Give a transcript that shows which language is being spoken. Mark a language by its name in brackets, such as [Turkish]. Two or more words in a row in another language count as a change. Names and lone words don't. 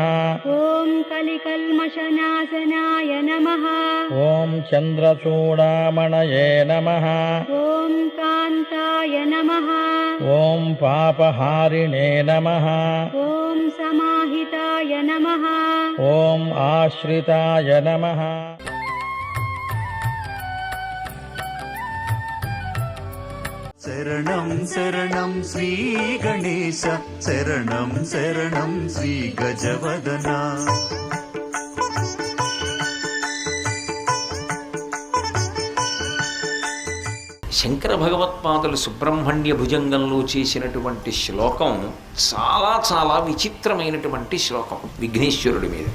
[Sanskrit] ॐ कलिकल्मषनाशनाय नमः ॐ चन्द्रचूडामणये नमः ॐ कान्ताय नमः ॐ पापहारिणे नमः ॐ समाहिताय नमः ॐ आश्रिताय नमः శరణం శరణం శ్రీ గణేశ శరణం శరణం శ్రీ గజవదన [Telugu] శంకర భగవత్పాదులు సుబ్రహ్మణ్య భుజంగంలో చేసినటువంటి శ్లోకం చాలా చాలా విచిత్రమైనటువంటి శ్లోకం విఘ్నేశ్వరుడి మీద.